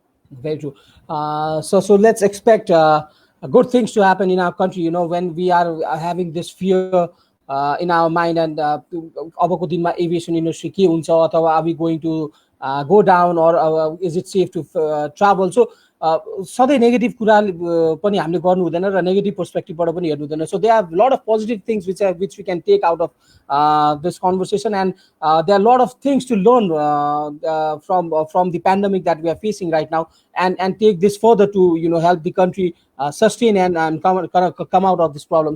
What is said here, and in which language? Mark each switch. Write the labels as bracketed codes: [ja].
[en] Very true. So let's expect good things to happen in our country. When we are having this fear in our mind, and [ne] अबको दिनमा aviation industry के हुन्छ, [en] अथवा are we going to go down, or is it safe to travel? [ne] So सधैँ negative कुरा पनि हामीले गर्नु हुँदैन र नेगेटिभ पर्सपेक्टिभबाट पनि हेर्नु हुँदैन. [en] So there are a lot of positive things which we can take out of this conversation, and there are a lot of things to learn from the pandemic that we are facing right now, and take this further to help the country sustain and come out of this problem.